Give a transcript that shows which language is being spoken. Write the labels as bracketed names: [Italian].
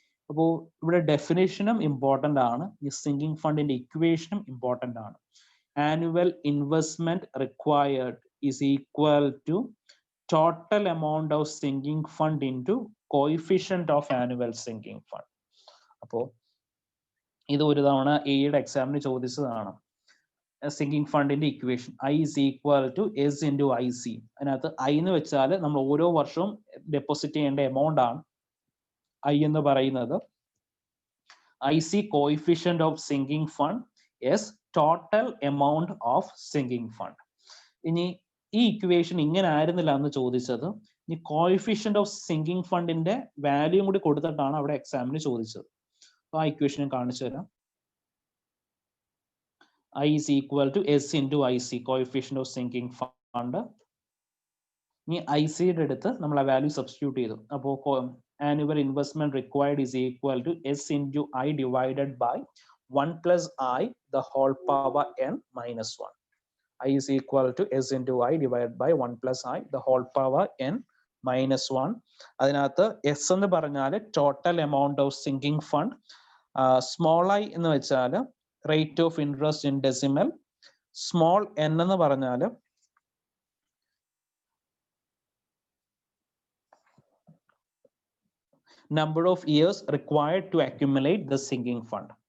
[Malayalam] അപ്പോൾ ഇവിടെ ഡെഫിനേഷനും ഇമ്പോർട്ടൻ്റ് ആണ്, ഈ സിങ്കിങ് ഫണ്ടിന്റെ ഇക്വേഷനും ഇമ്പോർട്ടൻ്റ് ആണ്. [English] Annual investment required is equal to total amount of sinking fund into coefficient of annual sinking fund. [Malayalam] അപ്പോൾ ഇത് ഒരു തവണ എയുടെ എക്സാമിന് ചോദിച്ചതാണ്. [English] Sinking ഫണ്ടിന്റെ equation I is equal to S into IC. [Malayalam] അതിനകത്ത് I എന്ന് വെച്ചാൽ നമ്മൾ ഓരോ വർഷവും ഡെപ്പോസിറ്റ് ചെയ്യേണ്ട എമൗണ്ട് ആണ് I എന്ന് പറയുന്നത്. IC coefficient of sinking fund, S total amount of sinking fund. ഇനി ഈ ഇക്വേഷൻ ഇങ്ങനെ ആയിരുന്നില്ല എന്ന് ചോദിച്ചത്. ഈ കോയിഫിഷ്യന്റ് ഓഫ് സിങ്കിങ് ഫണ്ടിന്റെ വാല്യൂ കൂടി കൊടുത്തിട്ടാണ് അവിടെ എക്സാമിന് ചോദിച്ചത്. ആ ഇക്വേഷൻ ഞാൻ കാണിച്ചു തരാം. [English] I is equal to S into IC, coefficient of sinking fund. [Malayalam] ഇനി IC യുടെ അടുത്ത് നമ്മൾ ആ വാല്യൂ സബ്സ്റ്റിറ്റ്യൂട്ട് ചെയ്തു. [English] അപ്പോൾ annual investment required is equal to S into I divided by 1 plus I the whole power n minus 1. I is equal to S into I divided by 1 plus I the whole power n minus 1. [Malayalam] അതിനകത്ത് S എന്ന് പറഞ്ഞാൽ total amount of sinking fund, small I എന്ന് വെച്ചാൽ rate of interest in decimal, small n എന്ന് പറഞ്ഞാൽ [English] number of years required to accumulate the sinking fund.